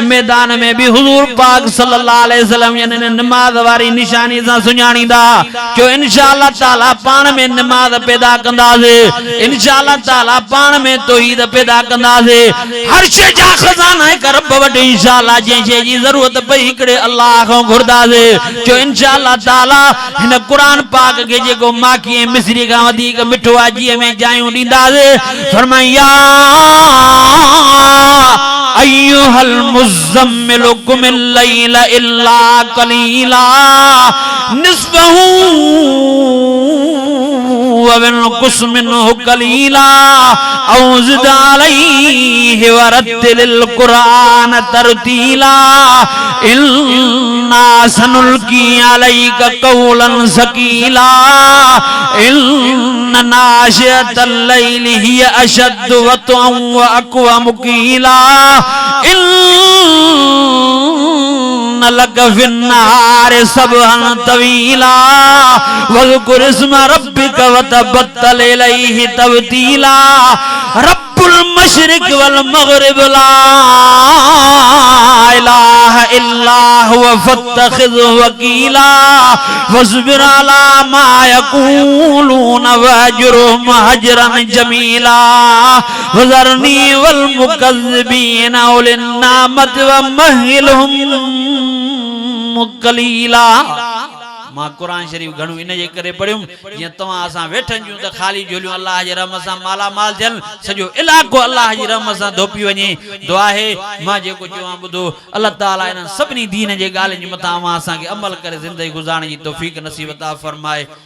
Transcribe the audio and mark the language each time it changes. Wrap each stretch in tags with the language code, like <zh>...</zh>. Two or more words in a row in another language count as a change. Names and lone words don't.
<sd>मैदान में भी हुजूर पाक</sd> <ar>صلى الله عليه وسلم</ar> <sd>यानी नमाज वारी निशानी सां सुञाणींदा जो</sd> <ar>إن شاء الله تعالى</ar> <sd>पाण में नमाज पैदा कंदासीं</sd> <ar>إن شاء الله تعالى</ar> <sd>पाण में तौहीद पैदा कंदासीं हर शइ जा खज़ाना हिक रब वटि इंशाअल्लाह जंहिं शइ जी ज़रूरत पई हिकिड़े अल्लाह खां घुरदासीं जो</sd> <ar>إن شاء الله تعالى</ar> <sd>हिन क़ुरान पाक के जेको माखी ऐं मिस्री खां वधीक मिठो आहे जीअं में जायूं ॾींदासीं फरमाया</sd> <ar>أيها المزمل قم الليل إلا قليلا نصفه وانقص منه قليلا أو زد عليه ورتل القرآن ترتيلا إنا سنلقي عليك قولا ثقيلا إن ناشئة الليل هي أشد وطئا وأقوم قيلا إن لك في النار سبحا طويلا واذكر اسم ربك وتبتل إليه تبتيلا رب المشرق والمغرب لا إله إلا هو فاتخذه وكيلا واصبر على ما يقولون واهجرهم هجرا جميلا وذرني والمكذبين أولي النعمة ومهلهم قليلا.</ar> <sd>मां कुरान शरीफ घणो इन जे करे पढ़ियुम जीअं तव्हां असां वेठनि जूं त ख़ाली झोलियूं अल्लाह जे रहमत सां मालामाल थियनि सॼो इलाइक़ो अल्लाह जी रहमत सां धोपी वञे दुआ आहे मां जेको चवां ॿुधो अल्लाह ताला इन्हनि सभिनी दीन जे ॻाल्हियुनि जे मथां असांखे अमल करे ज़िंदगी गुज़ारण जी तौफ़ीक़ नसीब अता फ़रमाए।</sd>